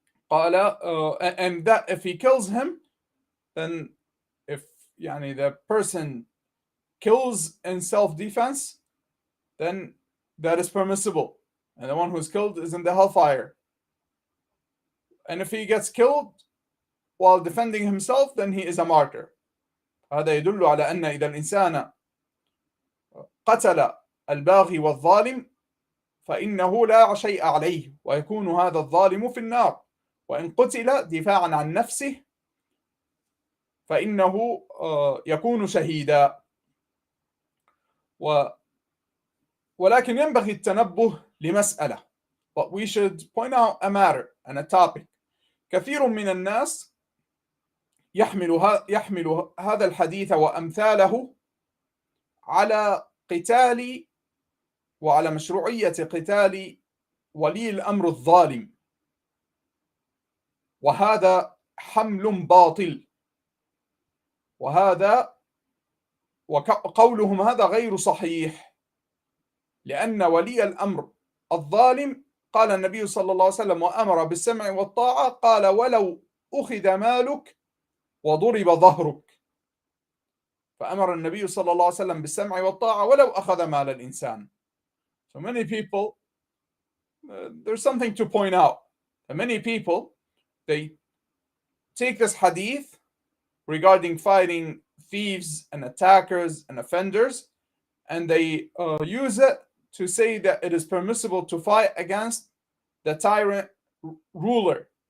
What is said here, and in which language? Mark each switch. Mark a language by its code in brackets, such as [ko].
[en] And that if he kills him, then if the person kills in self-defense, then that is permissible, and the one who's killed is in the hellfire. And if he gets killed while defending himself, then he is a martyr. [ar] هذا يدل على أن إذا الإنسان قتل الباغي والظالم فإنه لا شيء عليه، ويكون هذا الظالم في النار. وإن قتل دفاعا عن نفسه فإنه يكون شهيدا. ولكن ينبغي التنبه لمسألة. [en] But we should point out a matter and a topic. [ar] كثير من الناس يحمل هذا الحديث وأمثاله على قتال وعلى مشروعية قتال ولي الأمر الظالم، وهذا حمل باطل، وقولهم هذا غير صحيح، لأن ولي الأمر الظالم قال النبي صلى الله عليه وسلم وأمر بالسمع والطاعة، قال ولو أخذ مالك وضرب ظهرك. فأمر النبي صلى الله عليه وسلم بالسمع والطاعة ولو أخذ مال الإنسان. [en] So many people, there's something to point out. Many people, they take this hadith regarding fighting thieves and attackers and offenders, and they use it to say that it is permissible to fight against the tyrant ruler.